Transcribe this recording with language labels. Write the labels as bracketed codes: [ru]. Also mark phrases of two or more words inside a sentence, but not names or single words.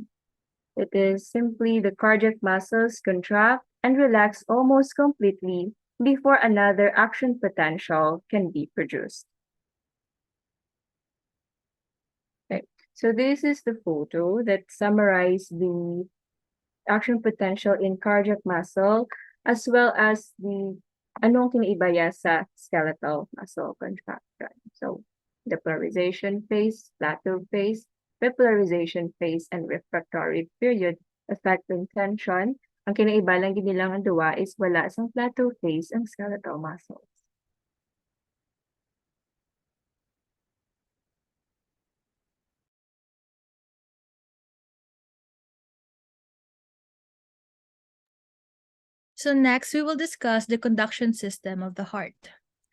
[en] It is simply the cardiac muscles contract and relax almost completely before another action potential can be produced. So this is the photo that summarizes the action potential in cardiac muscle, as well as the [hil] anong kiniibaya sa [en] skeletal muscle contraction. So depolarization phase, plateau phase, repolarization phase, and refractory period affecting tension. [hil] Ang kinaiba lang ginilang ang duwa is wala sang [en] plateau phase [hil] ang [en] skeletal muscles. So next, we will discuss the conduction system of the heart.